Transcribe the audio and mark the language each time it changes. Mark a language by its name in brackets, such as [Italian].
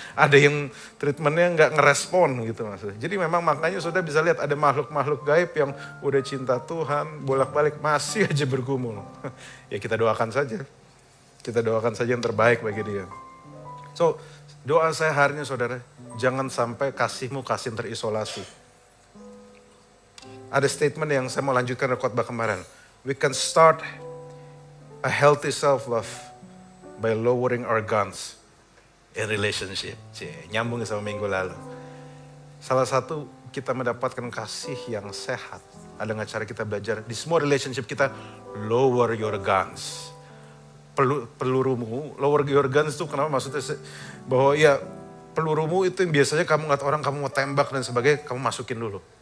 [Indonesian] Ada yang treatmentnya nggak ngerespon gitu maksudnya. Jadi memang makanya sudah bisa lihat ada makhluk-makhluk gaib yang udah cinta Tuhan, bolak-balik masih aja bergumul. Ya kita doakan saja. Kita doakan saja yang terbaik bagi dia. So, doa saya hari ini saudara, jangan sampai kasihmu kasih yang terisolasi. Ada statement yang saya mau lanjutkan dari khotbah kemarin. [English] We can start a healthy self-love by lowering our guns in relationship. [Indonesian] Nyambung sama minggu lalu. Salah satu kita mendapatkan kasih yang sehat adalah cara kita belajar di semua relationship kita, [English] lower your guns. [Indonesian] Pelurumu, [English] lower your guns [Indonesian] itu kenapa maksudnya bahwa ya pelurumu itu yang biasanya kamu ngeliat orang kamu mau tembak dan sebagainya, kamu masukin dulu.